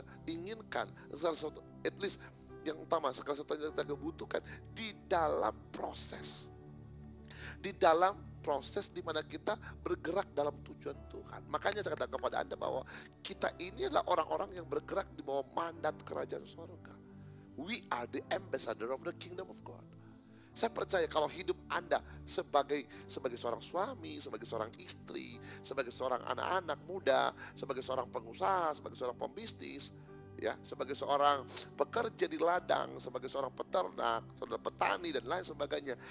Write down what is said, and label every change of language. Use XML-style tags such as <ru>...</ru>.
<id>inginkan, segala sesuatu,</id> <en>at least</en> <id>yang utama, segala sesuatu yang kita butuhkan di dalam proses di mana kita bergerak dalam tujuan Tuhan. Makanya saya katakan kepada Anda bahwa kita ini adalah orang-orang yang bergerak di bawah mandat kerajaan surga.</id> <en>We are the ambassador of the kingdom of God.</en> <id>Saya percaya kalau hidup Anda sebagai seorang suami, sebagai seorang istri, sebagai seorang anak-anak muda, sebagai seorang pengusaha, sebagai seorang pembisnis, ya, sebagai seorang pekerja di ladang, sebagai seorang peternak, seorang petani dan lain sebagainya.</id>